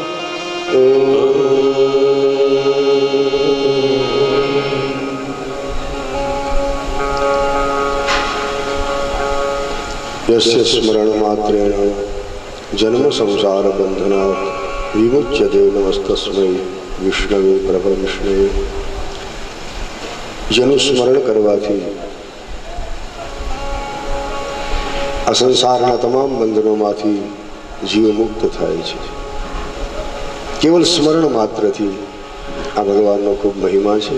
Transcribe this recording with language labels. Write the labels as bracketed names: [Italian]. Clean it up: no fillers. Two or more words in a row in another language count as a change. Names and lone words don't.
[Sanskrit] यस्य स्मरण मात्रेण जन्म संसार बंधनात् विमुच्यते नमस्तस्मै विष्णवे प्रभविष्णवे। [Gujarati] જેનું સ્મરણ કરવાથી આ સંસારના તમામ બંધનોમાંથી જીવ મુક્ત થાય છે. કેવલ સ્મરણ માત્રથી આ ભગવાનનો ખૂબ મહિમા છે.